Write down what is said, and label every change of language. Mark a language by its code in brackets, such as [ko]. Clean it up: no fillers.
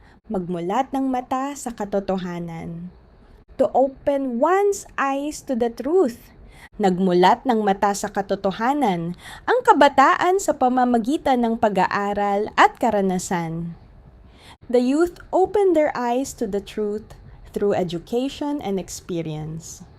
[tl] Magmulat ng mata sa katotohanan. [en] To open one's eyes to the truth. [tl] Nagmulat ng mata sa katotohanan ang kabataan sa pamamagitan ng pag-aaral at karanasan. [en] The youth opened their eyes to the truth through education and experience.